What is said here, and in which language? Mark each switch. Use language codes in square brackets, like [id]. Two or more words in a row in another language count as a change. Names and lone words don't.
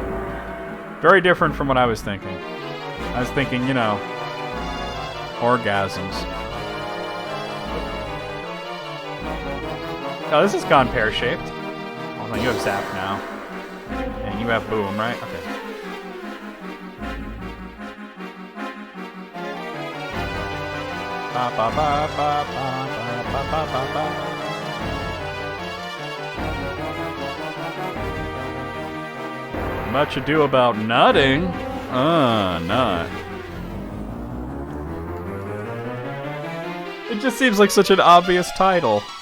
[en] Very different from what I was thinking. I was thinking, you know, orgasms. Oh, this has gone pear-shaped. Oh, no, you have Zap now. And you have Boom, right? Okay. Ba, ba, ba, ba, ba, ba, ba, ba, ba. Much ado about nutting. Nut. It just seems like such an obvious title.